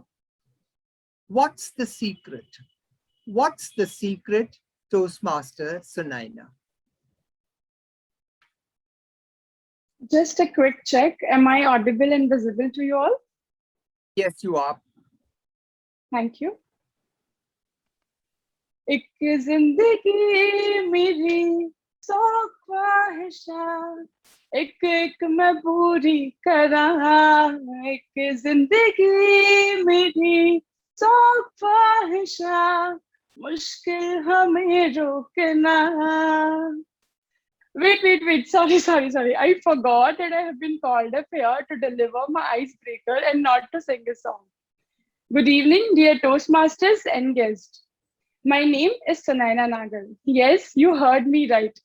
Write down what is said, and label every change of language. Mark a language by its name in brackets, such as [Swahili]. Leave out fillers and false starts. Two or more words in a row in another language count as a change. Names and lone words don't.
[English] What's the secret? What's the secret, Toastmaster Sunaina? Just a quick check. Am I audible and visible to you all? Yes, you are. Thank you. [Hindi] एक जिंदगी मेरी सौ ख्वाहिशां एक एक मैं पूरी करा एक जिंदगी मेरी सौ ख्वाहिशां मुश्किल हमें रोकना. [English] Wait. Sorry. I forgot that I have been called up here to deliver my icebreaker and not to sing a song. Good evening, dear Toastmasters and guests. My name is Sunaina Nagar. Yes, you heard me right.